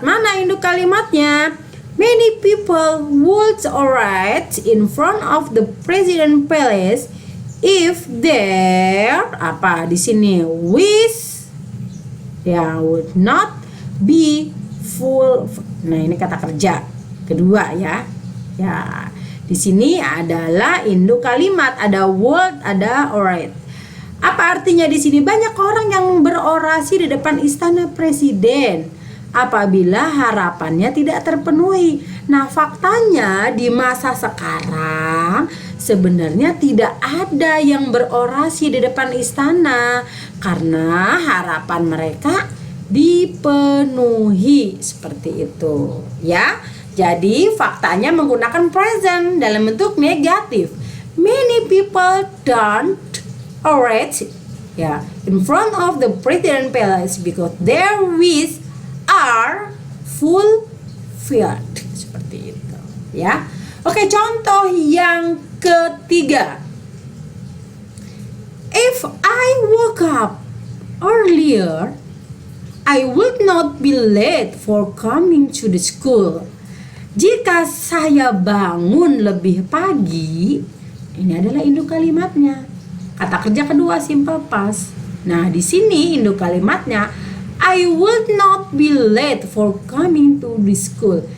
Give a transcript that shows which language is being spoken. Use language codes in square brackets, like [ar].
[id] Mana induk kalimatnya? [en] Many people would orate in front of the President Palace if their [id] apa di sini [en] wish ya would not be full. [id] Nah, ini kata kerja kedua, ya. Ya, di sini adalah induk kalimat, ada would, ada orate. Apa artinya di sini? Banyak orang yang berorasi di depan istana presiden apabila harapannya tidak terpenuhi. Nah, faktanya di masa sekarang sebenarnya tidak ada yang berorasi di depan istana karena harapan mereka dipenuhi, seperti itu, ya. Jadi faktanya menggunakan present dalam bentuk negatif. [en] Many people don't orate, ya, in front of the President Palace because their wish are fulfilled, [id] seperti itu, ya. Oke, contoh yang ketiga. [en] If I woke up earlier, I would not be late for coming to the school. [id] Jika saya bangun lebih pagi, ini adalah induk kalimatnya. Kata kerja kedua simple past. Nah, di sini induk kalimatnya [en] I would not be late for coming to the school.